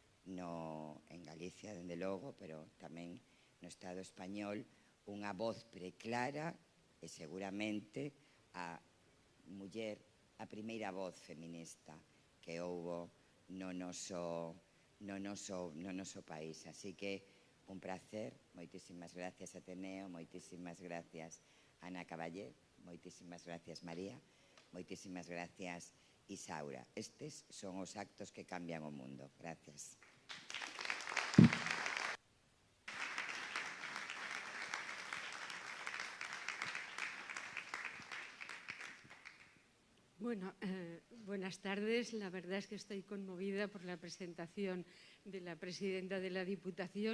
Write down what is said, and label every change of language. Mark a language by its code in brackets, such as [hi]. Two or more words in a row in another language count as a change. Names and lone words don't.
[gl] en Galicia, dende logo, pero tamén no Estado español, unha voz preclara e seguramente a muller, a primeira voz feminista que houbo no noso país. Así que un placer, moitísimas gracias Ateneo, moitísimas gracias Ana Caballé, moitísimas gracias María, moitísimas gracias Isaura. Estes son os actos que cambian o mundo. Gracias. [es] Bueno, buenas tardes. La verdad es que estoy conmovida por la presentación de la presidenta de la Diputación.